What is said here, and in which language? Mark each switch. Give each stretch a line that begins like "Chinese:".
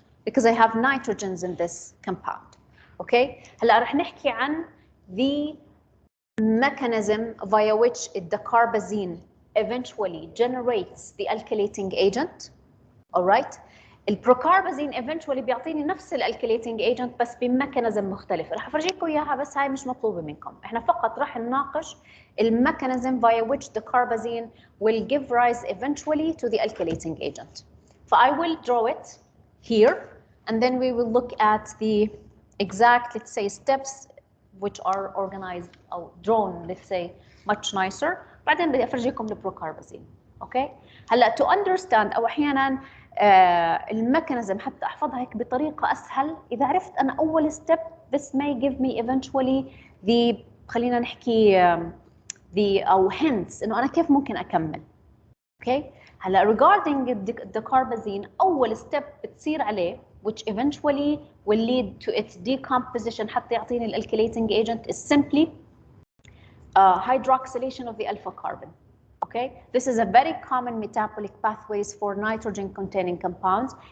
English: because I have nitrogens in this compound. Okay,
Arabic: هلا رح نحكي عن
English: the mechanism via which the carbazine eventually generates the alkylating agent. All right.
Arabic: البروكاربازين
English: eventually
Arabic: بيعطيني نفس الالكيليتنج ايجنت بس بميكانيزم مختلف. رح افرجيكم اياها بس هاي مش مطلوبه منكم. احنا فقط رح نناقش الميكانيزم
English: via which the carbazine will give rise eventually to the alkylating agent. So I will draw it here and then we will look at the exact, let's say, steps which are organized or drawn, let's say, much nicer.
Arabic: بعدين بدي افرجيكم البروكاربازين. اوكي. هلا
English: to understand
Arabic: او احيانا الميكانيزم حتى احفظها هيك بطريقه اسهل اذا عرفت انا اول ستيب
English: this may give me eventually the
Arabic: خلينا نحكي the او
English: hints
Arabic: انه انا كيف ممكن اكمل. اوكي. هلا
English: regarding the carbazine
Arabic: اول ستيب بتصير عليه
English: which eventually will lead to its decomposition
Arabic: حتى يعطيني الالكيليتنج
English: agent is simply hydroxylation of the alpha carbon. Okay, this is a very common metabolic pathways for nitrogen-containing compounds.